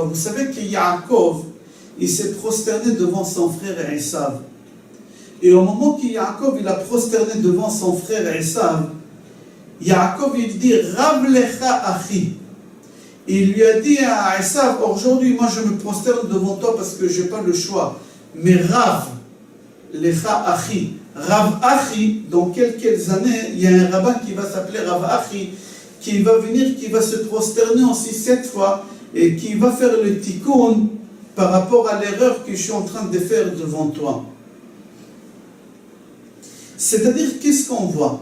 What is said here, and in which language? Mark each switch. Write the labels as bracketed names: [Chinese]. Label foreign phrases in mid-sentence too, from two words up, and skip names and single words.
[French] Vous savez que Yaakov, il s'est prosterné devant son frère Esav. Et au moment que Yaakov il a prosterné devant son frère Esav, Yaakov il dit [Hebrew] רב לך אחי. [French] Il lui a dit à Esav, aujourd'hui moi je me prosterne devant toi parce que je n'ai pas le choix. [Hebrew] Mais רב לך אחי. [French] Rav achi, dans quelques années, il y a un rabbin qui va s'appeler Rav achi, qui va venir, qui va se prosterner aussi 7 fois et qui va faire le tikkun par rapport à l'erreur que je suis en train de faire devant toi. C'est-à-dire, qu'est-ce qu'on voit?